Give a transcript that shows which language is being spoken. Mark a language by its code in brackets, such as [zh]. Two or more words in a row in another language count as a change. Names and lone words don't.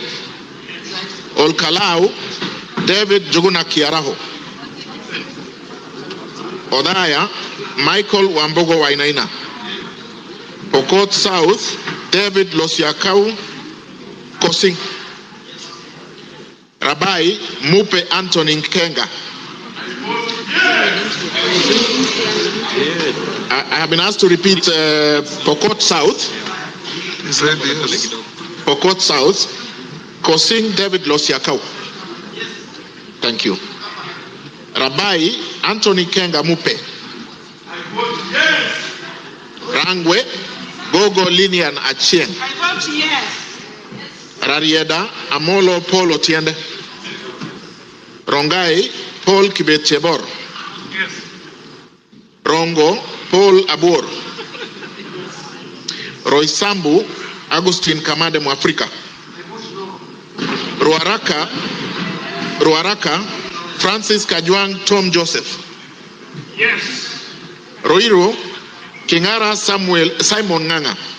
[en] Olkalau David Juguna Kiaraho. Odaya Michael Wambogo Wainaina. Pokot South David Losiakau Kosing. Rabai Mupe Anthony Nkenga. I have been asked to repeat Pokot South. He said yes. Pokot South, Kosing David Losiakau. Thank you. Rabai Anthony Kenga Mupe. Rangwe Gogo Linian Achieng. I vote yes. Rarieda Amolo Paul Otiende. Rongai Paul Kibet Chebor. Yes. Rongo Paul Abor. Roysambu Agustin Kamade Mwafrika. Ruaraka Francis Kajwang Tom Joseph. Yes. Roiro Kingara Simon Nganga.